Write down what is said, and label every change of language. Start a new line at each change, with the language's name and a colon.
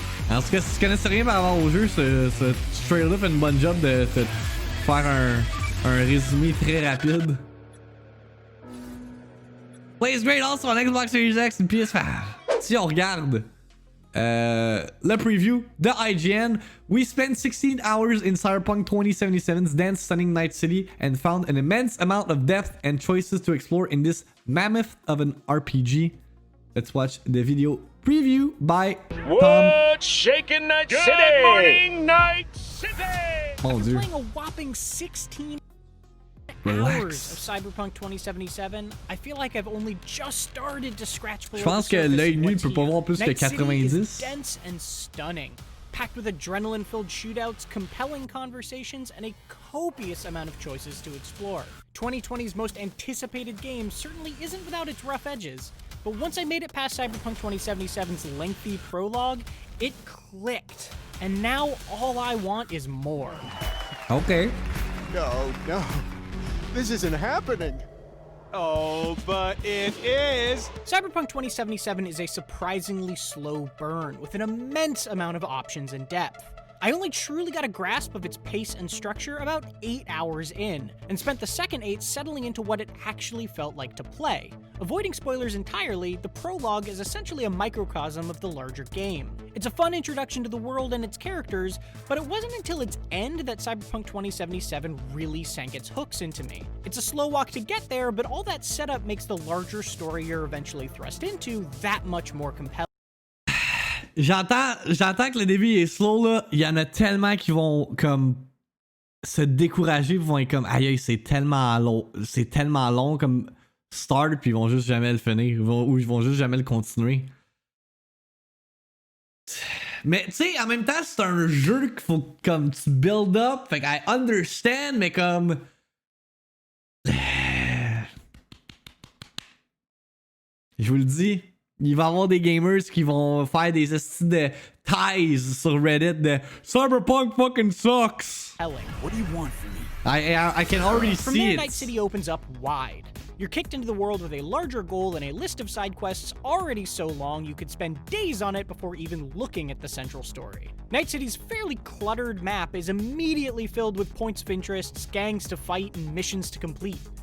French: En tout cas, si tu connaissais rien par rapport au jeu, ce trailer fait une bonne job de te faire un résumé très rapide.
English: Plays great also on Xbox Series X and PS5.
French: Si on regarde le preview de IGN.
English: We spent 16 hours in Cyberpunk 2077's dense, stunning Night City and found an immense amount of depth and choices to explore in this mammoth of an RPG. Let's watch the video preview by Tom. What's shaking Night City? Good morning, Night City!
French: Mon Dieu.
English: Playing a whopping 16 Relax. hours of Cyberpunk 2077, I feel like I've only just started to scratch below
French: Je pense que l'œil nu peut pas voir plus que 90.
English: Is dense and stunning, packed with adrenaline-filled shootouts, compelling conversations, and a copious amount of choices to explore. 2020's most anticipated game certainly isn't without its rough edges, but once I made it past Cyberpunk 2077's lengthy prologue, it clicked. And now all I want is more. Okay. No, no. This isn't happening. Oh, but it is. Cyberpunk 2077 is a surprisingly slow burn, with an immense amount of options and depth. I only truly got a grasp of its pace and structure about 8 hours in, and spent the second 8 settling into what it actually felt like to play. Avoiding spoilers entirely, the prologue is essentially a microcosm of the larger game. It's a fun introduction to the world and its characters, but it wasn't until its end that Cyberpunk 2077 really sank its hooks into me. It's a slow walk to get there, but all that setup makes the larger story you're eventually thrust into that much more compelling.
French: J'entends que le début est slow là. Il y en a tellement qui vont comme se décourager, vont être comme aïe, c'est tellement long comme start, puis ils vont juste jamais le finir, ou ils vont juste jamais le continuer. Mais tu sais, en même temps, c'est un jeu qu'il faut comme tu build up, fait que
English: I understand,
French: mais comme je vous le dis. Il va y avoir des gamers qui vont faire des estis de ties sur Reddit de
English: Cyberpunk fucking sucks. What do you want from me? I can already From see there, it. Night City opens up wide. You're kicked into the world with a larger goal and a list of side quests already so long you could spend days on it before even looking at the central story. Night City's fairly cluttered map is immediately filled with points of interest, gangs to fight, and missions to complete.